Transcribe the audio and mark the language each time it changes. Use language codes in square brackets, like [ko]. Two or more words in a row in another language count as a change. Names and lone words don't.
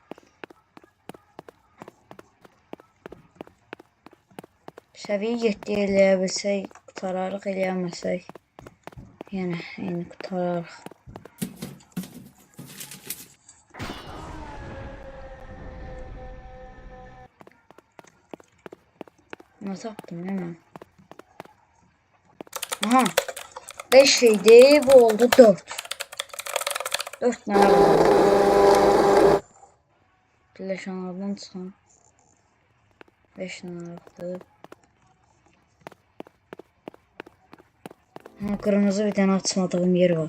[az] Səviyyə 7 eləyə bilsək, qutararıq, eləyəməsək. Yəni, eyni qutararıq. Nə tapdım, [tr] değil mi? [az] Aha. 5 idi, bu oldu 4. [tr] 4 tane var. Birleşenlerden çıkan 5 tane vardı. Ha, kırmızı bir tane açmadığım yer var.